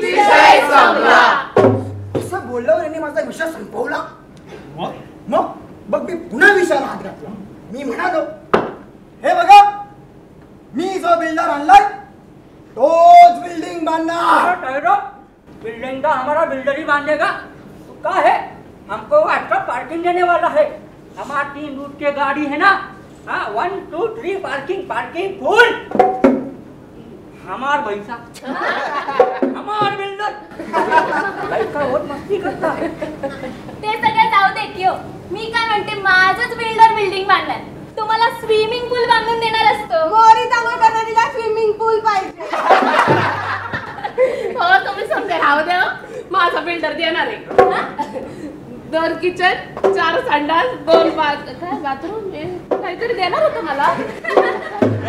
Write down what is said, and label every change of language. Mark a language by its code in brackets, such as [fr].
[mr] विषय संपला. असं बोलल्यावर यांनी माझा विषय संपवला. मग मग मग मी पुन्हा विषयाला हात घातला. मी म्हणालो, हे बघा, मी जो बिल्डर आणलाय तोच बिल्डिंग बांधणार. [hi] ठहरो, बिल्डिंग का हमारा बिल्डर ही बांधेगा. तो क्या है, हमको एक्स्ट्रा पार्किंग देने वाला है. हमारा 3 रूट के गाड़ी है ना. हाँ, 1 2 3 पार्किंग पार्किंग फुल. हमार पैसा हमार बिल्डर. लड़का बहुत मस्ती करता है. [mr] ते सगळं जाऊ दे की हो. मी काय म्हणते, माझंच बिल्डर बिल्डिंग बांधणार, तुम्हाला स्विमिंग पूल बांधून देणार असतो. मोरी तांबा स्विमिंग पूल पाहिजे. हो, तुम्ही समजा राहू द्या. माझा बिल्डर देणार आहे. 2 किचन, 4 संडास, 2 बाथरूम काहीतरी देणार होतं मला.